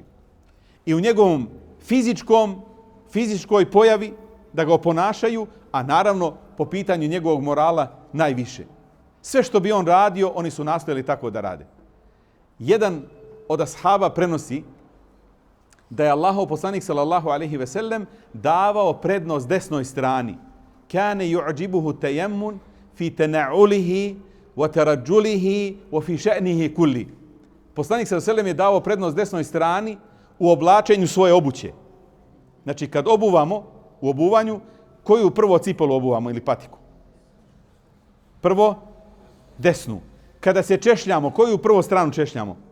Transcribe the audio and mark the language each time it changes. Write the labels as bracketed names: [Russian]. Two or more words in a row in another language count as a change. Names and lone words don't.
[Bosnian] I u njegovom fizičkoj pojavi da ga oponašaju, a naravno po pitanju njegovog morala najviše. Sve što bi on radio, oni su nastojali tako da rade. Jedan od ashaba prenosi da je Allahov poslanik [Arabic] صلى الله عليه وسلم [Bosnian] davao prednost desnoj strani. [Arabic] كان يعجبه التيمن في تنعله وترجله وفي شأنه كله. [Bosnian] Poslanik [Arabic] صلى الله عليه وسلم [Bosnian] je davao prednost desnoj strani u oblačenju svoje obuće. Znači kad obuvamo u obuvanju, koju prvo cipelu obuvamo ili patiku? Prvo desnu. Kada se češljamo, koju prvo stranu češljamo?